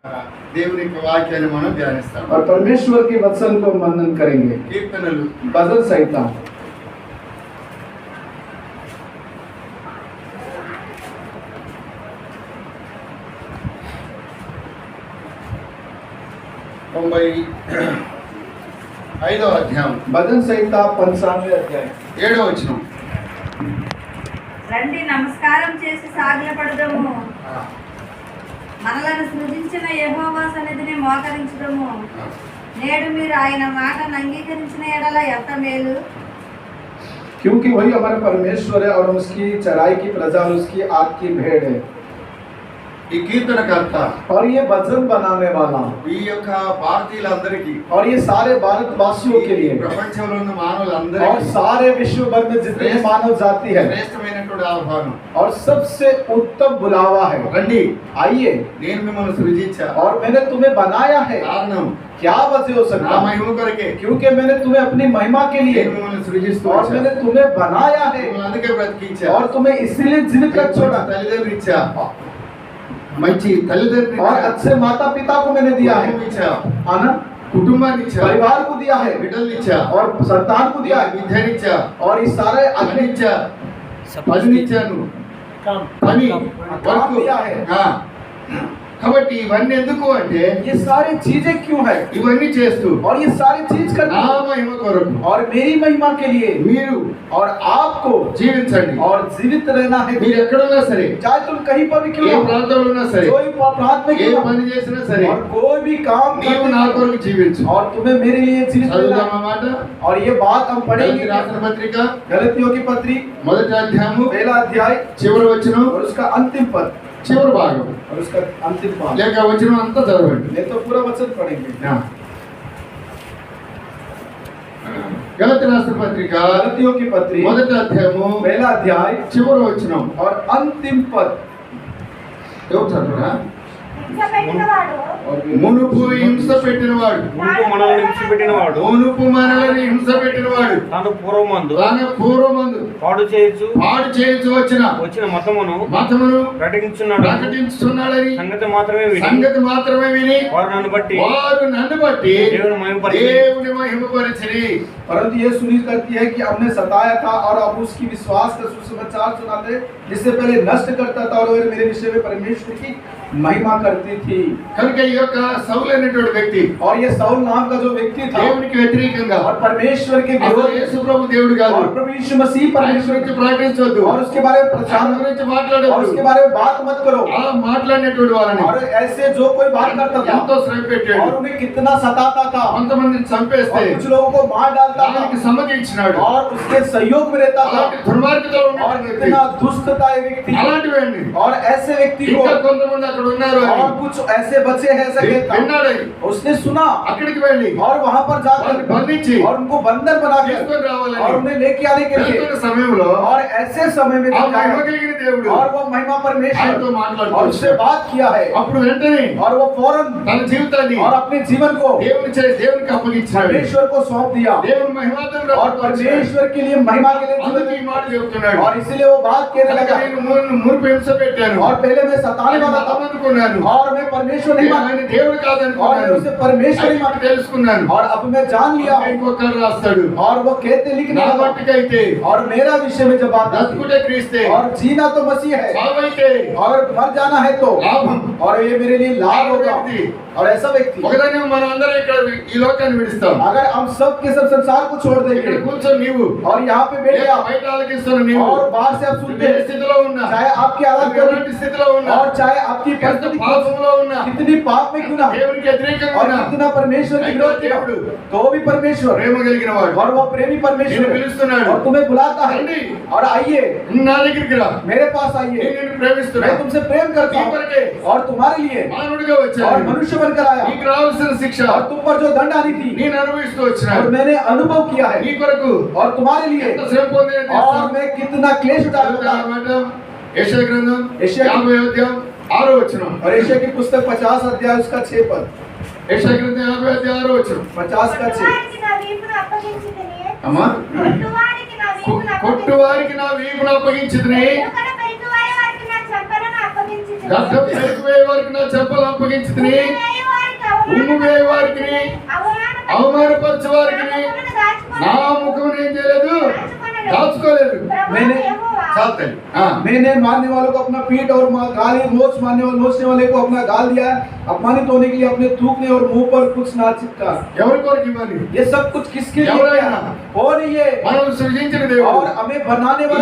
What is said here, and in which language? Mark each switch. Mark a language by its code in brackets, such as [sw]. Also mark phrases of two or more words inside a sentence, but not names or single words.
[te] దేవుని యొక్క వాక్యాన్ని మనం ధ్యానిస్తాం [hi] और परमेश्वर के वचन को मनन करेंगे। [te] కీర్తనలు [hi] भजन संहिता [te] 95వ అధ్యాయం [hi] भजन संहिता 95 अध्याय [te] 7వ వచనం రండి నమస్కారం చేసి సాగిలపడదము, మనలను సృజించిన యెహోవా సన్నిధిని మోకరించుదము. నేడు మీరు ఆయన మాటను అంగీకరించిన ఎడల ఎంత మేలు. [hi] क्योंकि वही हमारा परमेश्वर है और उसकी चराई की प्रजा उसकी आग की भेड़ है। [te] ఈ కీర్తనకర్త [hi] और ये भजन बनाने वाला [te] ఈ యొక్క భారతీయులందరికీ [hi] और ये सारे भारतवासियों के लिए [te] ప్రపంచంలో ఉన్న [hi] और [te] మానవులందరికీ [hi] सारे विश्व भर में जितने मानव जाति है [te] శ్రేష్టమైనటువంటి ఆహ్వానం [hi] और सबसे उत्तम बुलावा है। [te] రండి, [hi] आइए, [te] నేను మిమ్మల్ని సృజించా. [hi] और मैंने तुम्हें बनाया है। [te] కారణం [hi] क्या वजह हो [te] నా [hi] सकता है? [te] మహిమ కొరకే [hi] क्योंकि मैंने तुम्हें अपनी महिमा के लिए [te] నేను మిమ్మల్ని సృజిస్తూ [hi] और [te] వచ్చా. [hi] मैंने तुम्हें बनाया है [te] మిమ్మల్ని అందుకే బ్రతికించా. [hi] और तुम्हें इसलिए जीवित रख छोड़ा [te] తల్లిదండ్రులు ఇచ్చా, మంచి తల్లిదండ్రులు [hi] और [te] ఇచ్చా, [hi] अच्छे माता पिता को मैंने दिया है, [te] కుటుంబం ఇచ్చా, [hi] है ना? [te] కుటుంబాన్ని ఇచ్చా, [hi] परिवार को दिया है [te] బిడ్డల్ని ఇచ్చా, [hi] और संतान को दिया है [te] విద్యనిచ్చా, [hi] और ये सारे [te] అన్ని [hi] अपने [te] ఇచ్చా, పనినిచ్చాను, పని [hi] काम दिया है। [te] కాబట్టి ఇవన్నీ ఎందుకు అంటే [hi] ये सारी चीजें क्यों है? [te] ఇవన్నీ చేస్తూ [hi] और ये सारी चीज [te] నా [hi] करना [te] మహిమ కొరకు [hi] और मेरी महिमा के लिए [te] మీరు [hi] और आपको [te] జీవించండి. [hi] और जीवित रहना है। [te] మీరు ఎక్కడున్నా సరే, [hi] चाहे तुम कहीं पर भी [te] ఏ [hi] क्यों हो, [te] ప్రాంతంలో ఉన్నా సరే, [hi] कोई प्रांत में [te] ఏ [hi] क्यों हो, [te] పని చేసినా సరే, [hi] और कोई भी काम [te] నీవు నా [hi] करते हो, [te] కొరకు జీవించు. [hi] और तुम्हें मेरे लिए जीवित रहना [te] చదువుదాం [hi] है। [te] అన్నమాట. [hi] और ये बात हम [te] గలతీ [hi] पढ़ेंगे [te] రాసిన పత్రిక [hi] गलतियों की पत्री [te] మొదటి అధ్యాయము [hi] पहला अध्याय [te] చివరి వచనం, [hi] और उसका अंतिम पद [te] చివరి భాగం [hi] और उसका अंतिम पाठ। [te] లేక వచనం అంతా చదవండి. [hi] नहीं तो पूरा वचन पढ़ेंगे। [te] గలతీ రాసిన పత్రిక [hi] गलतियों की पत्री [te] మొదటి అధ్యాయము [hi] पहला अध्याय [te] చివరి వచనం. [hi] और अंतिम पद [te] ఎవరు చదవరా? హింసపెట్టినవాడు మునుపు హింస పెట్టినవాడు, మనల్ని విడిచిపెట్టినవాడు మునుపు మనల్ని హింస పెట్టినవాడు, తాను పూర్వమందు తాను పూర్వమందు పాడు చేయొచ్చు పాడు చేయించు వచ్చిన మతమును మతమును ప్రకటించున్నాడు. ప్రకటించుతున్నాడని సంగతి మాత్రమే విని సంగతి మాత్రమే విని వారు నన్ను బట్టి దేవుని మహిమపరిచి దేవుని మహిమపరిచిరి. [hi] परंतु ये सुनिश्चित करती है कि हमने सताया था और अब उसकी विश्वास का सुसमाचार सुनाते जिससे पहले नष्ट करता था और मेरे विषय में परमेश्वर की महिमा करती थी। [te] కనుక ఈ యొక్క సౌలు అనేటువంటి వ్యక్తి [hi] और ये साउल नाम का जो व्यक्ति था [te] దేవునికి వ్యతిరేకంగా [hi] और परमेश्वर के [te] అసలు [hi] विरोध [te] యేసు ప్రభు దేవుడు కాదు, [hi] और प्रभु यीशु मसीह [te] ఆయన [hi] परमेश्वर [te] గురించి ప్రకటించొద్దు, [hi] और उसके बारे में प्रचार [te] ఆయన గురించి [hi] और [te] మాట్లాడొద్దు. [hi] उसके बारे में बात मत करो। [te] అలా మాట్లాడినటువంటి వారిని [hi] और ऐसे जो कोई बात करता था [te] ఎంతో శ్రమ పెట్టాడు. [hi] और उन्हें कितना सताता था [te] కొంతమందిని చంపేస్తే [hi] और कुछ लोगों को मार डालता [te] దానికి [hi] था [te] సమ్మతించినాడు. [hi] और उसके सहयोग में रहता था [te] అలాంటి దుర్మార్గతలో [hi] और [te] ఉన్నటువంటి వ్యక్తి, [hi] कितना दुष्टता है व्यक्ति [te] అలాంటివండి [hi] और ऐसे व्यक्ति को [te] ఇంకా కొంతమంది అక్కడ ఉన్నారు అని [hi] और कुछ ऐसे बच्चे हैं ऐसा कहता [te] విన్నాడని [hi] उसने सुना [te] అక్కడికి వెళ్ళి [hi] और वहां पर जाकर [te] వారిని బంధించి [hi] और उनको बंधन बनाकर [te] తీసుకొని రావాలని [hi] और उन्हें लेके आने के लिए [te] వెళ్తున్న సమయంలో [hi] और ऐसे समय में [te] ఆ [hi] जब [te] మహిమ [hi] जाएगा, [te] కలిగిన దేవుడు [hi] और वो महिमा [te] ఆయనతో [hi] परमेश्वर और [te] మాట్లాడుతూ [hi] उससे बात किया है [te] అప్పుడు వెంటనే [hi] और वो फौरन [te] తన జీవితాన్ని [hi] और अपने जीवन को [te] దేవునికి అప్పగించాడు. [hi] परमेश्वर को सौंप दिया [te] దేవుని మహిమార్థం [hi] और परमेश्वर के लिए महिमा के लिए [te] అందుకే ఈ [hi] जीवन [te] మాట చెప్తున్నాడు. [hi] और इसीलिए वो बात कहने [te] కనుక [hi] लगा [te] నేను మునుపు హింస పెట్టాను, [hi] और पहले मैं सताने वाला था [te] అనుకున్నాను, [hi] और मैं परमेश्वर नहीं माना [te] ఆయన దేవుడు [hi] और मैं [te] కాదనుకున్నాను, [hi] उसे परमेश्वर ही [te] అది [hi] माना [te] తెలుసుకున్నాను. [hi] और अब मैं जान लिया [te] ఇంకొకరు రాస్తాడు, [hi] और वो कहते लिखने [te] నా [hi] लगा [te] మట్టుకైతే [hi] और मेरा विषय में जब बात आती [te] బ్రతుకుటే క్రీస్తే, [hi] और जीना तो मसीह है [te] చావైతే [hi] और मर जाना है तो [te] లాభం. [hi] और ये मेरे लिए लाभ होगा। और ऐसा व्यक्ति [te] ఒకదాన్ని మనం అందరం ఇక్కడ ఈ లోకాన్ని విడిస్తాం. [hi] अगर हम सब के सब संसार को छोड़ [te] ఇక్కడ [hi] देंगे [te] కూర్చొని నీవు [hi] और यहाँ पे बैठ गया [te] బయట ఆలకిస్తున్న నీవు [hi] और बाहर से आप सुनते [te] ఏ [hi] हैं, [te] స్థితిలో ఉన్నా, [hi] चाहे आपकी हालत [te] ఎలాంటి [hi] कैसी [te] స్థితిలో ఉన్నా, [hi] और चाहे आपकी [te] ఎంత [hi] परिस्थिति [te] పాపంలో ఉన్నా, [hi] कितनी पाप में क्यों ना [te] దేవునికి వ్యతిరేకంగా [hi] और [te] ఉన్నా, [hi] कितना परमेश्वर के विरोध किया तो भी परमेश्वर [te] ప్రేమ కలిగిన వాడు [hi] और वो प्रेमी [te] నిన్ను [hi] परमेश्वर [te] పిలుస్తున్నాడు. [hi] और तुम्हें बुलाता है [te] రండి, [hi] और आइए [te] నా దగ్గరికి రా, [hi] मेरे पास [te] నేను [hi] आइए [te] నిన్ను ప్రేమిస్తున్నా, [hi] मैं तुमसे प्रेम करता [te] నీ [hi] हूँ [te] కొరకే [hi] और तुम्हारे लिए [te] మానవుడిగా [hi] और [te] వచ్చాను, [hi] मनुष्य बनकर आया [te] నీకు రావాల్సిన శిక్ష [hi] और तुम पर जो दंड आनी थी [te] నేను అనుభవిస్తూ [hi] और [te] వచ్చినాను. [hi] मैंने अनुभव किया [te] నీ [hi] है [te] కొరకు [hi] और तुम्हारे लिए [te] ఎంత శ్రమ పొందిన [hi] और मैं कितना क्लेश उठाया [te] అన్నమాట. యెషయా గ్రంథం యెషయా 50వ అధ్యాయం 6వ వచనం. [hi] और यशायाह की पुस्तक 50 अध्याय उसका 6 पद [te] యెషయా గ్రంథం 50వ అధ్యాయం 6వ వచనం. [hi] 50 का 6 [te] కొట్టువారికి నా వీపును అప్పగించితిని. అమ్మా, కొట్టువారికి నా వీపును కొట్టువారికి నా వీపును అప్పగించితిని, వెనుకన పెట్టువారి వారికి నా చెంపలను అప్పగించితిని. అప్పగించుదును. గడ్డం పెరిగిపోయే వారికి నా చెప్పులు అప్పగించుకుని ఉమ్మివేయు వారికి ఉమ్ము వేయ వారికి అవమానపరచే వారికి నా ముఖం ఏం చేయలేదు, దాచుకోలేదు. [hi] मैंने [te] చాలు [hi] मैंने मारने वालों को अपना पीठ और गाली नोचने वाले को अपना गाल दिया, अपमानित होने के लिए अपने थूकने और मुंह पर कुछ ना चिपका। [te] ఎవరి కొరకు ఇవ్వాలి? [hi] ये सब कुछ किसके लिए [te] ఎవరైనా? [hi] किया? कौन है ये? [te] మనం సృజించిన [hi] और [te] దేవుడు [hi] हमें बनाने वाला